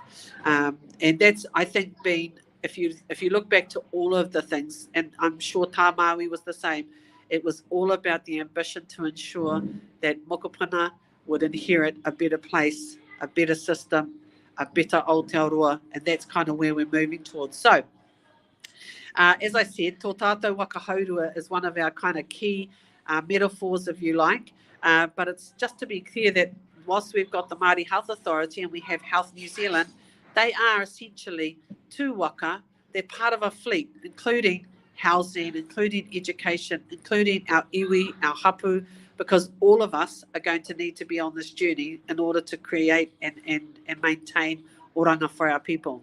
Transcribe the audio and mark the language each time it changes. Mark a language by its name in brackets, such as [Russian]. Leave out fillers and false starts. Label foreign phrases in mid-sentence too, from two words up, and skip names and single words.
[English] And that's, I think, been, if you look back to all of the things, and I'm sure Tā Māui was the same, it was all about the ambition to ensure that mokopuna would inherit a better place, a better system, a better Aotearoa, and that's kind of where we're moving towards. So, as I said, [Māori] tō tātou waka haurua [English] is one of our kind of key metaphors, if you like, but it's just to be clear that whilst we've got the Maori Health Authority and we have Health New Zealand, they are essentially to Waka. They're part of a fleet, including housing, including education, including our iwi, our hapu, because all of us are going to need to be on this journey in order to create and maintain oranga for our people.